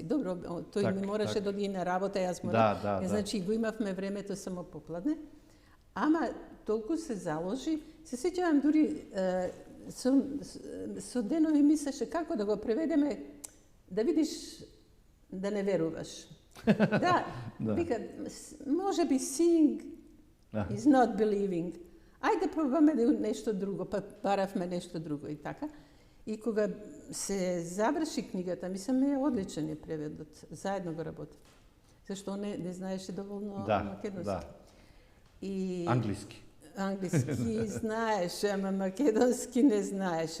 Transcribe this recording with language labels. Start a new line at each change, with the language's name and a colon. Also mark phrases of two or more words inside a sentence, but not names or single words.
Macedonian: Добро, тој ми мораше да оди на работа, јас морам. Значи, го имавме времето само попладне. Ама толку се заложи. Се сеќавам дури со денови мислеше како да го преведеме, да видиш, да не веруваш. Вика, може би
English: seeing is not believing.
Macedonian: Ајде пробаме нешто друго, па баравме нешто друго и така. И кога се заврши книгата, мислам е одличен преведот, заедно го работи. Зашто не знаеше доволно македонски. И англиски. Англиски знаеше, ама македонски не знаеше.